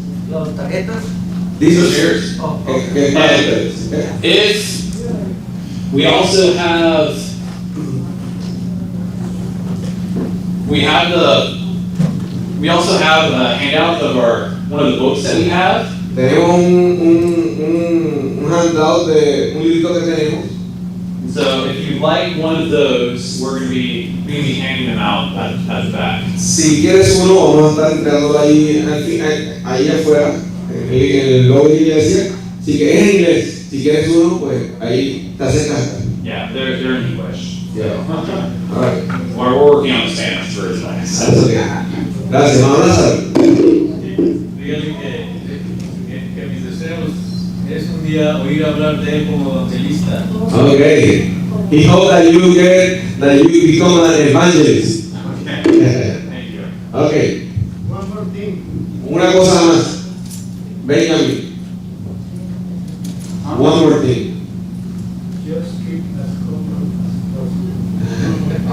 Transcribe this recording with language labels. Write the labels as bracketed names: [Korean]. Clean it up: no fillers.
[Spanish] Los tarjetas. [English] These are Cheers. Oh, [Spanish] ¿Qué para ustedes? [English] If we also have, we also have a handout of one of the books that we have. [Spanish] Tenemos un handout de un librito que tenemos. [English] So if you'd like one of those, we're gonna be handing them out at the back. [Spanish] Si quieres uno, vamos a estar entregándolo ahí afuera, en el lobby de la iglesia. Si que es en inglés, si quieres uno, pues ahí te acercas. [English] Yeah, they're in English. Yeah. All right. We're working on the Spanish version. That's okay. [Spanish] Gracias, vamos a abrazar. Dígale que mis deseos es un día oír hablar de él como evangelista. [English] Okay. He hopes that you become an evangelist. Okay. Thank you. Okay. One more thing. [Spanish] Una cosa más. Benjamin. [English] One more thing. Just keep as common as possible.